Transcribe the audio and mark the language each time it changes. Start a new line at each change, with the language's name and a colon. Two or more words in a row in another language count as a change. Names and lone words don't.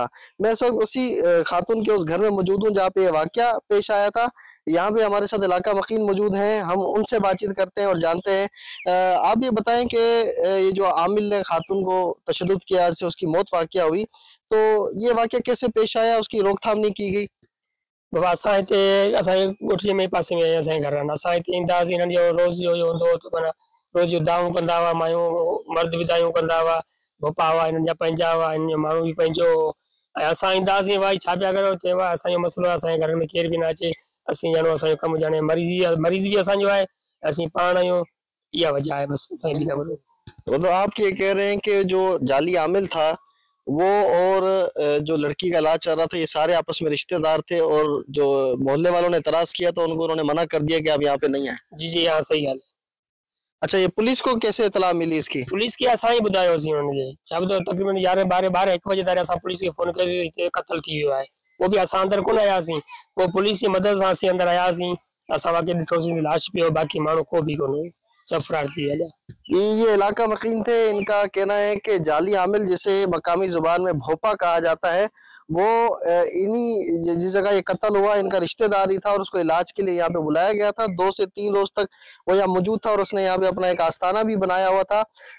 Urdu: میں اس وقت اسی خاتون کے اس گھر میں موجود ہوں جہاں پہ یہ واقعہ پیش آیا تھا. یہاں پہ ہمارے ساتھ علاقہ مکین موجود ہیں، ہم ان سے بات چیت کرتے ہیں اور جانتے ہیں. آپ یہ بتائیں کہ یہ جو عامل نے خاتون کو تشدد کیا سے اس کی موت واقعہ ہوئی، تو یہ واقعہ کیسے پیش آیا، اس کی روک تھام نہیں کی گئی?
Sindhi: बाबा असां हिते असांजे ॻोठीअ में पासे में असांजे घर आहिनि। असां हिते ईंदा हुआसीं, हिननि जो रोज़ जो हूंदो हो माना रोज़ जो दाऊं कंदा हुआ, मायूं मर्द बि दायूं कंदा हुआ, भोपा हुआ हिननि जा पंहिंजा हुआ, हिननि जो माण्हू बि पंहिंजो हो। ऐं असां ईंदा हुआसीं, भाई छा पिया करो, चयो असांजो मसइलो आहे, असांजे घर में केर बि न अचे, असीं ॼणो असांजो कमु ॼाणे मरीज़ बि असांजो आहे, असीं पाण आहियूं, इहा वजह है बस असांजी बि न।
Urdu: تو آپ یہ کہہ رہے ہیں کہ جو جعلی عامل تھا وہ اور جو لڑکی کا علاج چل رہا تھا یہ سارے آپس میں رشتہ دار تھے اور جو محلے والوں نے اعتراض کیا تو ان کو انہوں نے منع کر دیا کہ آپ یہاں پہ نہیں آئے? جی جی ہاں صحیح ہے. اچھا، یہ پولیس کو کیسے اطلاع ملی اس کی?
Sindhi: पुलिस की असां ही ॿुधायोसीं हुननि छा ॿुधायो, तक़रीबन 11 1 बजे ताईं असां पुलिस खे फ़ोन कयोसीं हिते क़त्ल थी वियो आहे। वो भी असां अंदर कोन आयासीं, वो पुलिस जी मदद सां असीं अंदर आयासीं, असां वाक़ई ॾिठोसीं लाश पियो, बाक़ी माण्हू को भी कोन, सब फरार थी विया।
Urdu: یہ علاقہ مکین تھے، ان کا کہنا ہے کہ جعلی عامل جسے مقامی زبان میں بھوپا کہا جاتا ہے وہ انہی جس جگہ یہ قتل ہوا ان کا رشتہ دار ہی تھا اور اس کو علاج کے لیے یہاں پہ بلایا گیا تھا. 2 سے 3 روز تک وہ یہاں موجود تھا اور اس نے یہاں پہ اپنا ایک آستانہ بھی بنایا ہوا تھا.